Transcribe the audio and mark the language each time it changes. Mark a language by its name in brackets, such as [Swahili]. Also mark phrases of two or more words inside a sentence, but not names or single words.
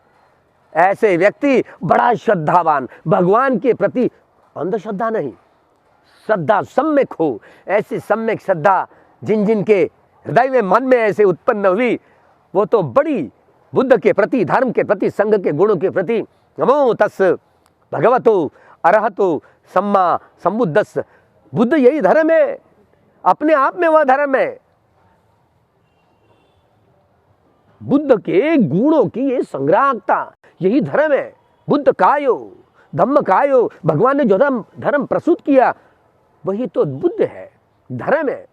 [Hindi] ऐसे व्यक्ति बड़ा श्रद्धावान, भगवान के प्रति अंधश्रद्धा नहीं, श्रद्धा सम्यक हो। ऐसी सम्यक श्रद्धा जिन जिन के हृदय में मन में ऐसे उत्पन्न हुई, वो तो बड़ी बुद्ध के प्रति, धर्म के प्रति, संघ के गुणों के प्रति [Pali] नमो तस् भगवतो अरहतो सम्मा संबुद्धस्स। [Hindi] बुद्ध यही धर्म है, अपने आप में वह धर्म है। बुद्ध के गुणों की ये संग्राहकता, यही धर्म है। [Pali] बुद्ध कायो धम्म कायो, [Hindi] भगवान ने जो धर्म प्रस्तुत किया वही तो बुद्ध है, धर्म है।